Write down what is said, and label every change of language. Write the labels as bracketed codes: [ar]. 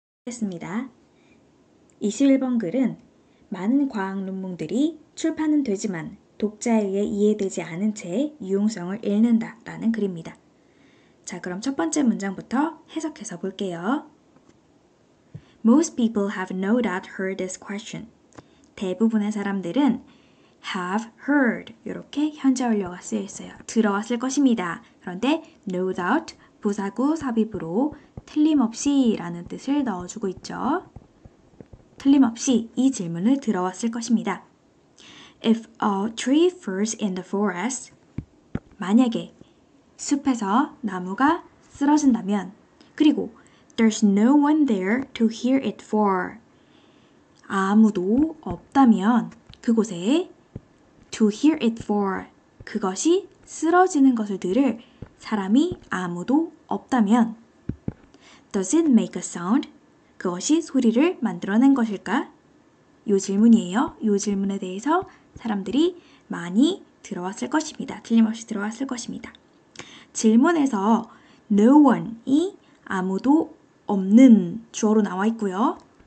[ko] 습니다. 21번 글은 많은 과학 논문들이 출판은 되지만 독자에 의해 이해되지 않은 채 유용성을 잃는다 라는 글입니다. 자, 그럼 첫 번째 문장부터 해석해서 볼게요. [en] Most people have no doubt heard this question. [ko] 대부분의 사람들은 have heard 이렇게 현재 완료가 쓰여 있어요. 들어왔을 것입니다. 그런데 no doubt 부사구 삽입으로 틀림없이 라는 뜻을 넣어주고 있죠. 틀림없이 이 질문을 들어왔을 것입니다. [en] If a tree falls in the forest, [ko] 만약에 숲에서 나무가 쓰러진다면, 그리고 [en] there's no one there to hear it fall, [ko] 아무도 없다면 그곳에 [en] to hear it fall, [ko] 그것이 쓰러지는 것을 들을 사람이 아무도 없다면 [en] does it make a sound? [ko] 그것이 소리를 만들어낸 것일까? 요 질문이에요. 요 질문에 대해서 사람들이 많이 들어왔을 것입니다. 틀림없이 들어왔을 것입니다. 질문에서 no one이 아무도 없는 주어로 나와 있고요.